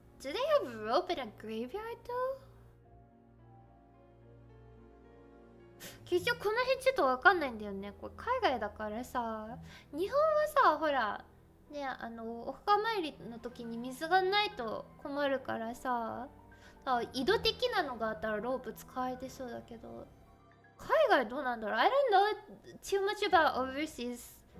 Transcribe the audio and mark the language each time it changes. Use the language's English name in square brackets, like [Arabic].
[English] Do they have rope in a graveyard though? [Japanese] 結局この辺ちょっとわかんないんだよね。これ海外だからさ、日本はさ、ほらね、お墓参りの時に水がないと困るからさ、井戸的なのがあったらロープ使えてそうだけど、海外どうなんだろう？ [English] I don't know too much about overseas